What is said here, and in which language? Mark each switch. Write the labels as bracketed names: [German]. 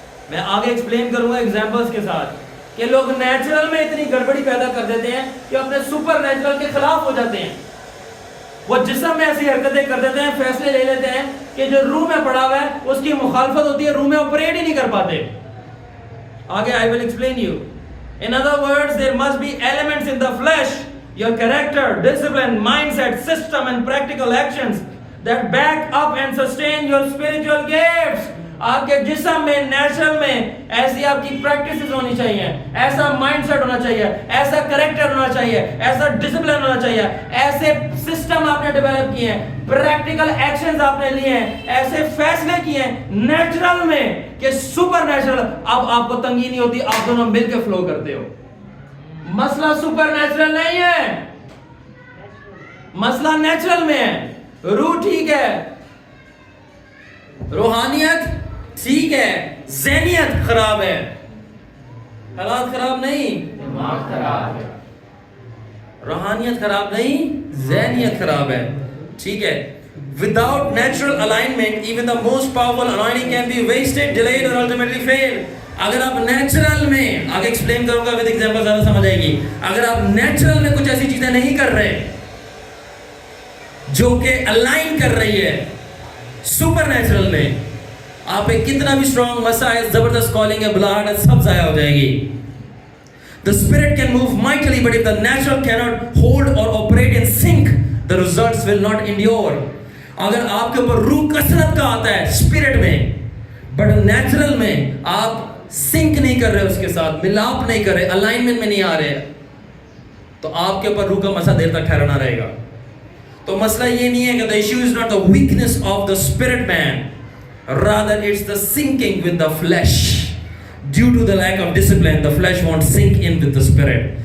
[Urdu] میں آگے ایکسپلین کروں گا ایگزامپلس کے ساتھ کہ لوگ نیچرل میں اتنی گڑبڑی پیدا کر دیتے ہیں کہ اپنے سپر نیچرل کے خلاف ہو جاتے ہیں. وہ جسم میں ایسی حرکتیں کر دیتے ہیں, فیصلے لے لیتے ہیں کہ جو روح میں پڑا ہوا ہے اس کی مخالفت ہوتی ہے, روح میں آپریٹ ہی نہیں کر پاتے. آگے [English] I will explain you. In other words, there must be elements in the flesh, your character, discipline, mindset, system and practical actions that back up and sustain your spiritual gifts. [Urdu] آپ کے جسم میں, natural میں ایسی آپ کی practices ہونی چاہیے, ایسا مائنڈ سیٹ ہونا چاہیے, ایسا کریکٹر ہونا چاہیے, ایسا ڈسپلن ہونا چاہیے, ایسے سسٹم آپ نے ڈیولپ کیے ہیں, پریکٹیکل ایکشنز آپ نے لیے ہیں, ایسے فیصلے کیے ہیں نیچرل میں کہ سپر نیچرل. اب آپ کو تنگی نہیں ہوتی, آپ دونوں مل کے فلو کرتے ہو. مسئلہ سپر نیچرل نہیں ہے, مسئلہ نیچرل میں ہے. روح ٹھیک ہے, روحانیت ٹھیک ہے, ذہنیت خراب ہے. حالات خراب نہیں, دماغ خراب ہے. روحانیت خراب نہیں, ذہنیت خراب ہے. ٹھیک ہے. [English] Without natural alignment, even the most powerful anointing can be wasted, delayed or ultimately fail. [Urdu] اگر آپ نیچرل میں, آگے ایکسپلین کروں گا ود ایگزامپل, زیادہ سمجھ آئے گی. اگر آپ نیچرل میں کچھ ایسی چیزیں نہیں کر رہے جو کہ الائن کر رہی ہے سپر نیچرل میں, آپ ایک کتنا بھی اسٹرانگ مسا ہے, زبردست کالنگ ہے, بلاہٹ ہے, سب ضائع ہو جائے گی. [English] The spirit can move mightily, but if the natural cannot hold or operate in sync, the results will not endure. [Urdu] اگر آپ کے اوپر روح کثرت کا آتا ہے اسپرٹ میں, بٹ نیچرل میں آپ سنک نہیں کر رہے, اس کے ساتھ ملاپ نہیں کر رہے, الائنمنٹ میں نہیں آ رہے, تو آپ کے اوپر روح کا مسا دیر تک ٹھہرنا رہے گا. تو مسئلہ یہ نہیں ہے کہ [English] the issue is not the weakness of the spirit man, rather it's the sinking with the flesh. Due to the lack of discipline, the flesh won't sink in with the spirit.